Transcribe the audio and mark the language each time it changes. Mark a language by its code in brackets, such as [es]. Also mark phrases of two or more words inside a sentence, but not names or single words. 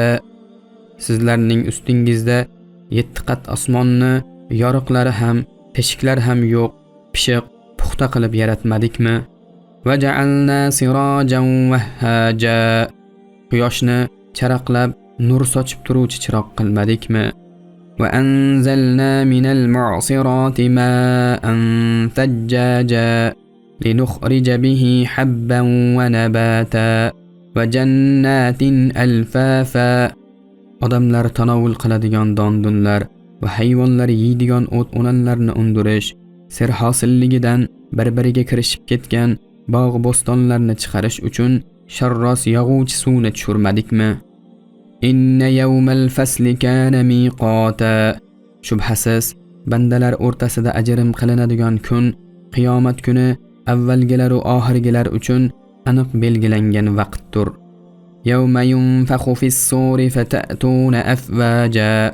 [uz] Sizlarning ustingizda 7 qat osmonni yoriqlari ham, teshiklar ham yo'q, pishiq, puxta qilib yaratmadikmi? [ar] وجعلنا سراجا وهاجا. [uz] Quyoshni charaqlab nur sochib turuvchi chiroq qilmadikmi? [ar] وأنزلنا من المعصرات ماء ثجاجا لنخرج به حبا ونباتا وجنات ألفافا. [uz] Odamlar tanovul qiladigan dondunlar va hayvonlar yeydigan o't-o'lanlarni undirish, serhosilligidan bir-biriga kirishib ketgan bog' bo'stonlarni chiqarish uchun sharros yog'uvchi suvni tushirmadikmi? [ar] إن يوم الفصل كان ميقاتا. [uz] Shubhasiz, bandalar o'rtasida ajrim qilinadigan kun qiyomat kuni avvalgilar va oxirgilar uchun aniq belgilangan vaqtdir. [ar] يوم ينفخ في الصور فتأتون أفواجا.